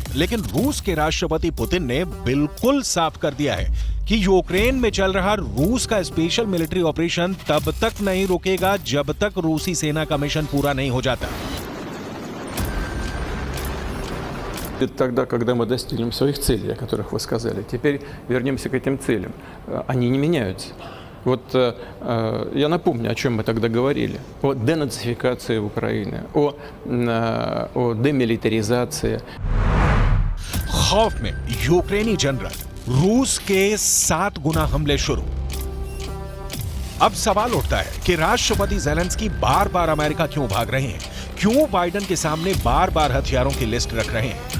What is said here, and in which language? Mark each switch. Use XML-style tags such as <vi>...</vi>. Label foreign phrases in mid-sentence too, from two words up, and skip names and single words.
<hi>लेकिन रूस के राष्ट्रपति पुतिन ने बिल्कुल साफ कर दिया है कि यूक्रेन में चल रहा रूस का</hi> <en>special military operation</en> <hi>तब तक नहीं रुकेगा जब तक रूसी सेना का मिशन पूरा नहीं हो जाता।</hi> <ru>Тогда, когда мы достигнем своих целей, о которых вы сказали, теперь вернемся к этим целям. Они не меняются. Вот я напомню, о чем мы тогда говорили. О денацификации Украины, о демилитаризации.</ru> <hi>खौफ में यूक्रेनी जनरल, रूस के 7 गुना हमले शुरू। अब सवाल उठता है कि राष्ट्रपति ज़ेलेंस्की बार बार अमेरिका क्यों भाग रहे हैं? क्यों बाइडेन के सामने बार बार हथियारों की लिस्ट रख रहे हैं?</hi>